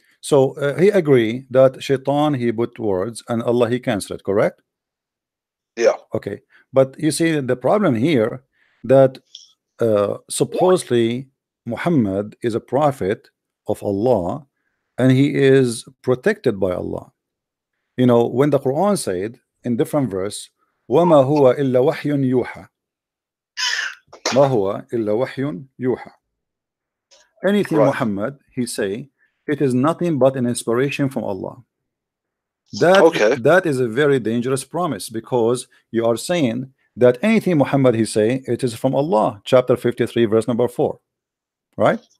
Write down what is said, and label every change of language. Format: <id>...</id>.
<en>So he agree that Shaitan, he put words, and Allah, he cancelled it, correct? Yeah. Okay, but you see the problem here, that supposedly Muhammad is a prophet of Allah, and he is protected by Allah. You know, when the Quran said in different verse,</en> <ar>وَمَا هُوَ إِلَّا وَحْيٌ يُوحَى,</ar> <en>مَا هُوَ إِلَّا وَحْيٌ يُوحَى. Anything Muhammad, he say, it is nothing but an inspiration from Allah. That is a very dangerous promise, because you are saying that anything Muhammad he say, it is from Allah. Chapter 53, verse number 4. Right?</en>